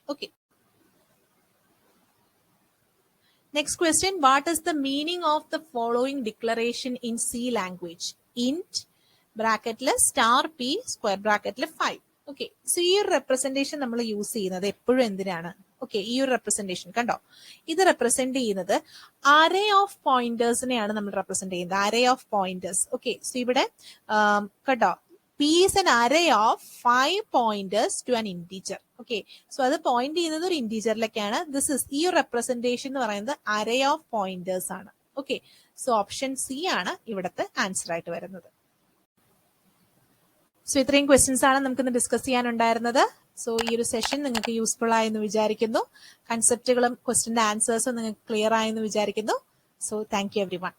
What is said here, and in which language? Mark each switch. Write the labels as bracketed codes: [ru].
[en] Okay, next question, what is the meaning of the following declaration in C language? [ml] Int ബ്രാക്കറ്റില് *p square ബ്രാക്കറ്റില് 5. Okay, so ഈ ഒരു representation നമ്മൾ use ചെയ്യുന്നത് എപ്പോഴും എന്തിനാണ്? Okay, ഈ ഒരു റെപ്രസെന്റേഷൻ കണ്ടോ, ഇത് റെപ്രസെന്റ് ചെയ്യുന്നത് അറേ ഓഫ് പോയിന്റേഴ്സിനെയാണ് നമ്മൾ റെപ്രസെന്റ് ചെയ്യുന്നത്. [en] Array of pointers. [ml] Okay, so ഇവിടെ കണ്ടോ, [en] P is an array of 5 pointers to an integer. [ml] Okay, so അത് പോയിന്റ് ചെയ്യുന്നത് ഒരു ഇന്റീജറിലേക്കാണ്. ദിസ് ഇസ് ഈ ഒരു റെപ്രസെന്റേഷൻ എന്ന് പറയുന്നത് അറേ ഓഫ് പോയിന്റേഴ്സ് ആണ്. ഓക്കെ, സോ ഓപ്ഷൻ സി ആണ് ഇവിടുത്തെ ആൻസർ ആയിട്ട് വരുന്നത്. സോ ഇത്രയും ക്വസ്റ്റ്യൻസ് ആണ് നമുക്ക് ഇന്ന് ഡിസ്കസ് ചെയ്യാനുണ്ടായിരുന്നത്. സോ ഈ ഒരു സെഷൻ നിങ്ങൾക്ക് യൂസ്ഫുൾ ആയെന്ന് വിചാരിക്കുന്നു. കൺസെപ്റ്റുകളും ക്വസ്റ്റ്യന്റെ ആൻസേഴ്സും നിങ്ങൾക്ക് ക്ലിയർ ആയെന്ന് വിചാരിക്കുന്നു. So thank you everyone.